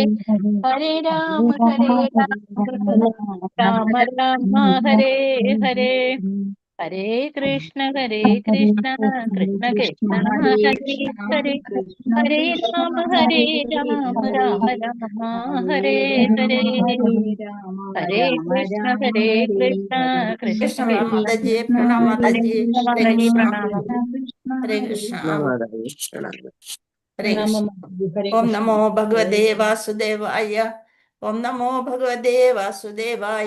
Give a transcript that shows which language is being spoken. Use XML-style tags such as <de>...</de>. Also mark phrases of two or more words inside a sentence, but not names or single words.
<ml>ഹരേ രാമ രാമ രാമ ഹരേ ഹരേ. ഹരേ കൃഷ്ണ കൃഷ്ണ കൃഷ്ണ ഹരേ ഹരേ. ഹരേ രാമ രാമ രാമ ഹരേ ഹരേ. ഹരേ കൃഷ്ണ കൃഷ്ണ കൃഷ്ണ കൃഷ്ണ കൃഷ്ണ മാതാജി പ്രണാം ഹരേ മാതാജി. ഹരേ മാതാജി കൃഷ്ണ പ്രണാമം. ഹരേ കൃഷ്ണ ഹരേ പ്രണാമം കൃഷ്ണ. മാതാജി. ഹരേ ഓം കൃഷ്ണ.</ml> <sa>നമോ ഭഗവതേ വാസുദേവായ. ഓം നമോ ഭഗവതേ വാസുദേവായ.</sa>